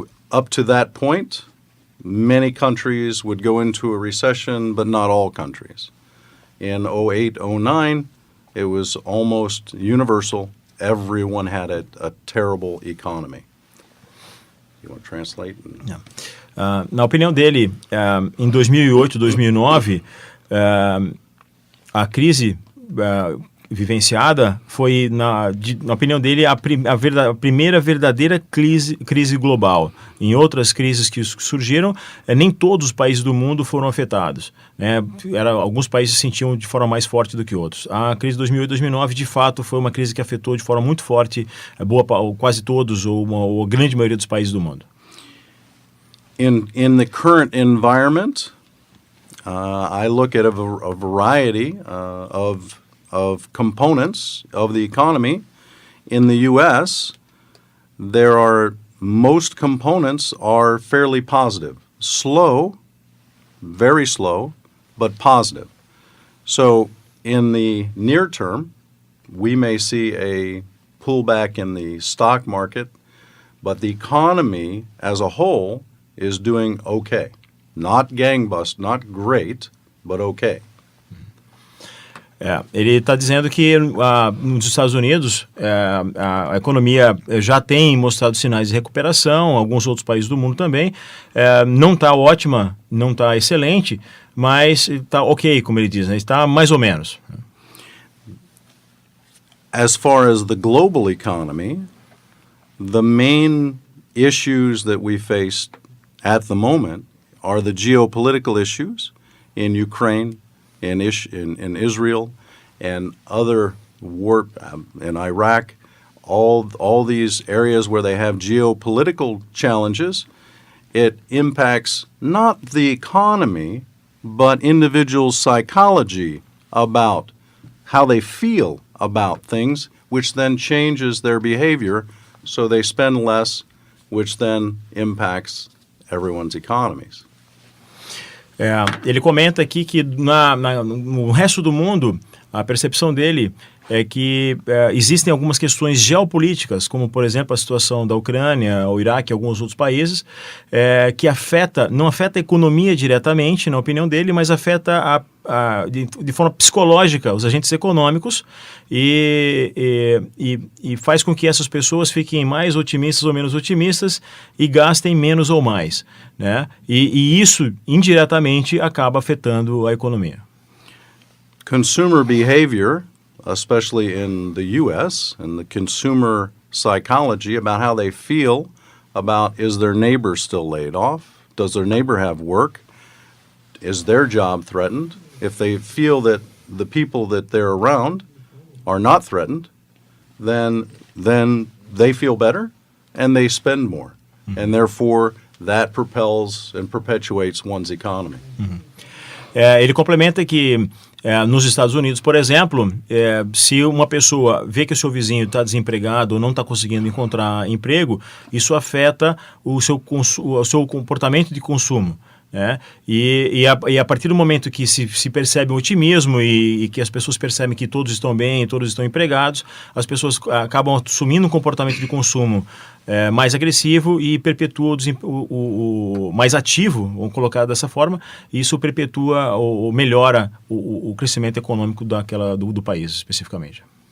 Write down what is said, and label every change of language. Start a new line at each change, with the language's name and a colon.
English: Up to that point, many countries would go into a recession, but not all countries. In 2008, 2009, it was almost universal. Everyone had a terrible economy. You want to translate?
Portuguese: Na opinião dele, em 2008, 2009, a crise vivenciada foi, na opinião dele, a primeira verdadeira crise global. Em outras crises que surgiram, nem todos os países do mundo foram afetados, né? Alguns países se sentiam de forma mais forte do que outros. A crise de 2008 e 2009, de fato, foi uma crise que afetou de forma muito forte quase todos ou a grande maioria dos países do mundo.
English: In the current environment, I look at a variety of components of the economy. In the U.S., most components are fairly positive. Slow, very slow, but positive. So in the near term, we may see a pullback in the stock market, but the economy as a whole is doing okay. Not gangbusters, not great, but okay.
Portuguese: Ele está dizendo que nos Estados Unidos a economia já tem mostrado sinais de recuperação, alguns outros países do mundo também. Não está ótima, não está excelente, mas está ok, como ele diz, né? Está mais ou menos.
English: As far as the global economy, the main issues that we face at the moment are the geopolitical issues in Ukraine, in Israel, and other war in Iraq, all these areas where they have geopolitical challenges. It impacts not the economy, but individuals' psychology about how they feel about things, which then changes their behavior, so they spend less, which then impacts everyone's economies.
Portuguese: Ele comenta aqui que no resto do mundo, a percepção dele é que existem algumas questões geopolíticas, como, por exemplo, a situação da Ucrânia, o Iraque e alguns outros países, que não afeta a economia diretamente, na opinião dele, mas afeta de forma psicológica os agentes econômicos e faz com que essas pessoas fiquem mais otimistas ou menos otimistas e gastem menos ou mais, né? E isso, indiretamente, acaba afetando a economia.
English: Consumer behavior, especially in the U.S., and the consumer psychology about how they feel about, is their neighbor still laid off? Does their neighbor have work? Is their job threatened? If they feel that the people that they're around are not threatened, then they feel better and they spend more. Mm-hmm. And therefore, that propels and perpetuates one's economy. Mm-hmm.
Portuguese: Ele complementa que nos Estados Unidos, por exemplo, se uma pessoa vê que o seu vizinho está desempregado ou não está conseguindo encontrar emprego, isso afeta o seu comportamento de consumo, né? E a partir do momento que se percebe um otimismo e que as pessoas percebem que todos estão bem, todos estão empregados, as pessoas acabam assumindo um comportamento de consumo mais agressivo e perpetua o mais ativo, vamos colocar dessa forma, e isso perpetua ou melhora o crescimento econômico do país, especificamente.